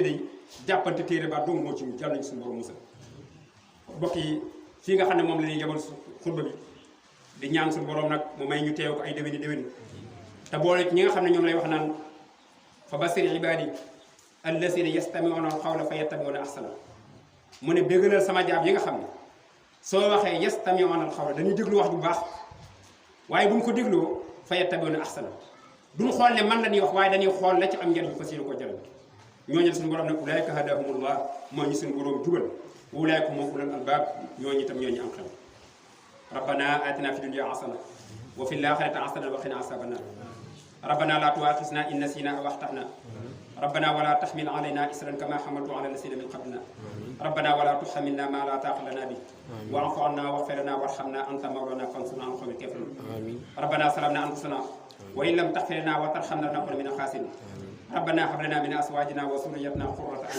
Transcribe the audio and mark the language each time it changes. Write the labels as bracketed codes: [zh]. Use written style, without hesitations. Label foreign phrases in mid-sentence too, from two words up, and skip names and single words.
[wo] day jàppante téere ba dong moo ci mu jàll nañu suñu borom musal mbokk yi fii nga xam ne moom la ñuy yebal xutba bi di ñaan suñu borom nag mu may ñu teew ko ay déwéni te boole ñi nga xam ne ñoom lay wax naan [ar] فبشر عبادي الذين يستمعون القول فيتبعون أحسنه [wo] mu ne béggalal sama jaam yi nga xam ne soo waxee [ar] يستمعون القول [wo] dañuy déglu wax bu baax waaye bu ñu ko dégloo [ar] فيتبعون أحسنه [wo] duñ xool ne man la ñuy wax waaye dañuy xool la ci am njëriñ fas yéene ko jëriñ ñooñu suñu borom ne [ar] أولئك هداهم الله [wo] moo ñu suñu borom jubal [ar] أولئك هم أولو الألباب [wo] ñooñu itam ñooñu am xel [ar] ربنا آتنا في الدنيا حسنة وفي الآخرة حسنة وقنا عذاب النار ربنا لا تؤاخذنا إن نسينا أو أخطأنا ربنا ولا تحمل علينا إسرا كما حملته على الذين من قبلنا ربنا ولا تحملنا ما لا طاقة لنا به واعف عنا واغفر لنا وارحمنا أنت مولانا فانصرنا على القوم الكافرين ربنا ظلمنا أنفسنا وإن لم تغفر لنا وترحمنا لنكن من الخاسرين ربنا هب لنا من أزواجنا وذريتنا قرة أعين